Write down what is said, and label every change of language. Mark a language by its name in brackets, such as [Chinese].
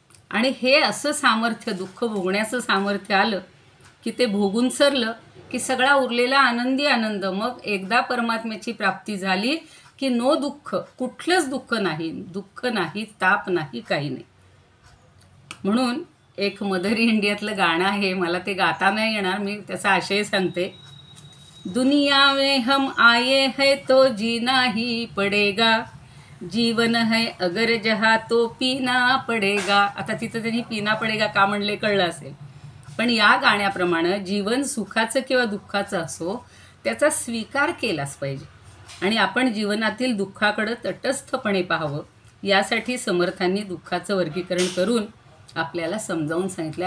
[Marathi] आणि हे असं सामर्थ्य, दुःख भोगण्याचं सामर्थ्य आलं की ते भोगून सरलं की सगळा उरलेला आनंदी आनंद. मग एकदा परमात्म्याची प्राप्ती झाली की नो दुःख, कुठलंच दुःख नाही, ताप नाही, काही नाही. म्हणून एक मदर इंडियातलं गाणं आहे, मला ते गाता नाही येणार, मी त्याचा आशय सांगते. [Hindi] दुनिया में हम आए है तो जीना ही पडेगा, जीवन है अगर जहा तो पीना पडेगा. [Marathi] आता तिथं त्यांनी [Hindi] पीना पडेगा [Marathi] का म्हणले कळलं असेल. पण या गाण्याप्रमाणे जीवन सुखाचं किंवा दुःखाचं असो, त्याचा स्वीकार केलाच पाहिजे. आणि आपण जीवनातील दुःखाकडं तटस्थपणे पाहावं, यासाठी समर्थांनी दुःखाचं वर्गीकरण करून आपल्याला समजावून सांगितलं.